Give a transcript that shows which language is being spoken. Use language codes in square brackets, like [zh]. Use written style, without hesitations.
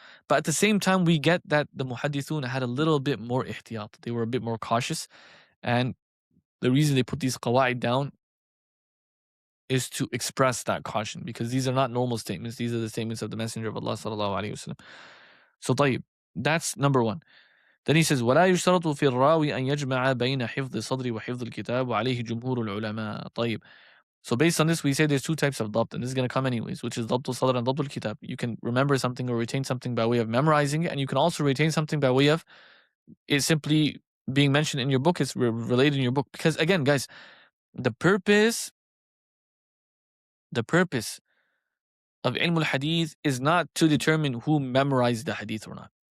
[en] But at the same time, we get that the muhaddithun had a little bit more ihtiyat. They were a bit more cautious. And the reason they put these qawa'id down is to express that caution, because these are not normal statements. These are the statements of the Messenger of Allah sallallahu alaihi wasallam. So طيب, that's number one. Then he says, [ar] ولا يشترط في الراوي أن يجمع بين حفظ الصدر وحفظ الكتاب وعليه جمهور العلماء. طيب, [en] So based on this, we say there's two types of ḍabṭ, and this is going to come anyways, which is ضبط الصدر and ضبط الكتاب. You can remember something or retain something by way of memorizing it, and you can also retain something by way of it simply being mentioned in your book. It's related in your book. Because again, guys, the purpose of ilm al-hadith is not to determine who memorized the hadith or not.